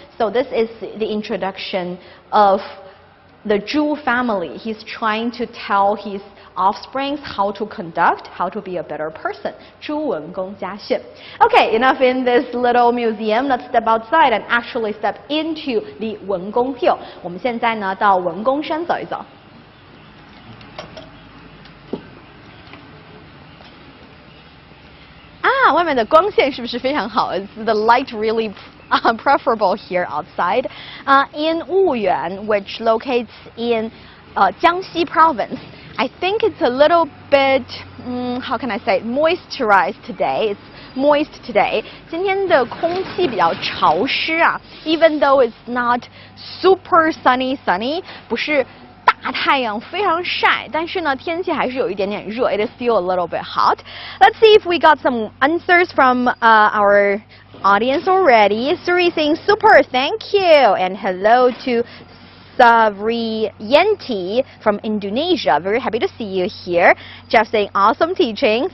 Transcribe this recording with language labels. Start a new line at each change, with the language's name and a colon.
English: So this is the introduction of the Zhu family. He's trying to tell his offsprings how to conduct, how to be a better person.
Chinese: 朱文公家训.
English: Okay, enough in this little museum. Let's step outside and actually step into the Wengong Hill.
Chinese: 我们现在呢到文公山走一走。啊，外面的光线是不是非常好 ？
English: Is the light really preferable here outside? In Wuyuan, which locates in Jiangxi province. I think it's a little bit, how can I say, moisturized today. It's moist today.
Chinese: 今天的空气比较潮湿啊 ，
English: even though it's not super sunny,
Chinese: 不是大太阳非常晒，但是呢天气还是有一点点热。
English: It is still a little bit hot. Let's see if we got some answers from our audience already. Suri saying super, thank you, and hello to Savrienti from Indonesia. Very happy to see you here. Jeff saying awesome teaching.